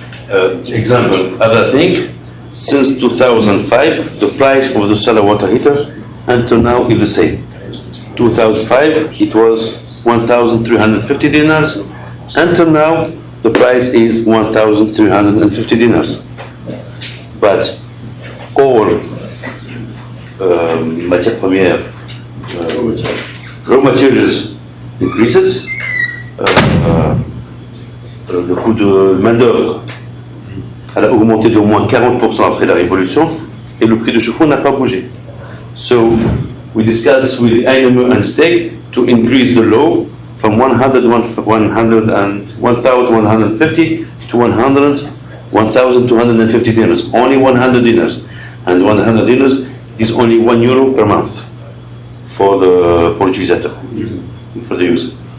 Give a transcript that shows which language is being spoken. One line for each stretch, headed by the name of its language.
English: Example, other thing, since 2005, the price of the solar water heater until now is the same. 2005, it was 1,350 dinars. Until now, the price is 1,350 dinars. But all
French: matières premières,
English: raw materials increases,
French: le coût de main-d'œuvre a augmenté d'au moins 40% après la révolution, et le prix de chauffe-eau n'a pas bougé.
English: So we discussed with the NME and Steg to increase the law from 1,150 to 1,250 dinars, only 100 dinars, and 100 dinars is only €1 per month for the utilisateur, for the user.